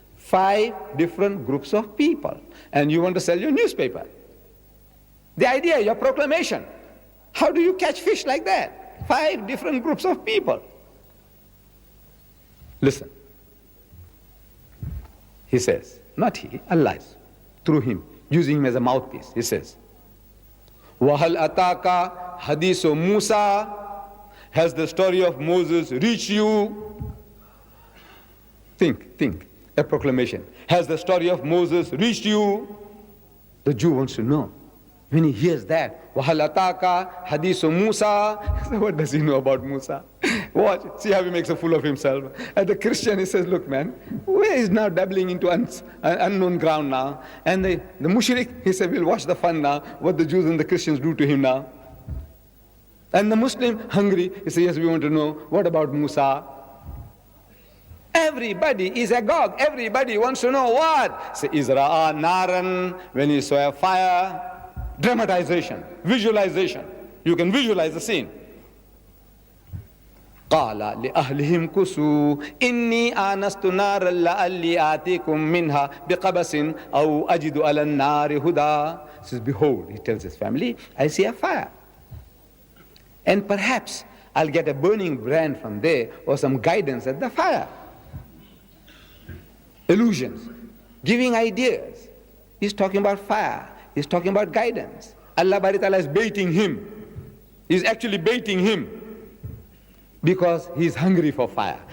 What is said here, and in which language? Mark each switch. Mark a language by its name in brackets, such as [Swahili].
[English] 5 different groups of people. And you want to sell your newspaper. The idea, your proclamation. How do you catch fish like that? 5 different groups of people. Listen. He says, not he, Allah, through him, using him as a mouthpiece. He says, [Arabic] وَهَلْ أَتَاكَ حَدِيثُ مُوسَى. [English] Has the story of Moses reached you? Think. A proclamation. Has the story of Moses reached you? The Jew wants to know. When he hears that, [Arabic] وَهَلْ أَتَاكَ حَدِيثُ مُوسَى. [English] What does he know about Musa? Watch, see how he makes a fool of himself. And the Christian, he says, look man, where is now dabbling into unknown ground now? And the mushrik, he said, we'll watch the fun now, what the Jews and the Christians do to him now. And the Muslim, hungry, he says, yes, we want to know, what about Musa? Everybody is agog. Everybody wants to know what? Say, Izra'a naran, when he saw a fire. Dramatization, visualization. You can visualize the scene. [Arabic] قال لأهلهم كسوا إني آنست نارا لعلي آتيكم منها بقبس أو أجد على النار هدى. [English] He says, behold, he tells his family, I see a fire. And perhaps I'll get a burning brand from there or some guidance at the fire. Illusions, giving ideas. He's talking about fire. He's talking about guidance. Allah Bari Ta'ala is baiting him. He's actually baiting him because he's hungry for fire.